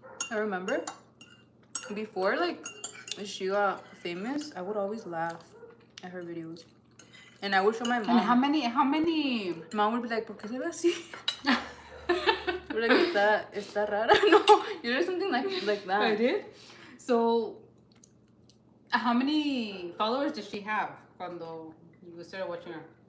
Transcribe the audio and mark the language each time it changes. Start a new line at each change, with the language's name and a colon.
English: I remember before, like, she got famous, I would always laugh at her videos. And I would show my mom. And how many? Mom would be like,
Spanish: ¿por qué se ve así?
English: We're like,
Spanish: está rara?
English: No, you did something like that. I did? So, how many followers did she have
Spanish: cuando
English: you started watching her?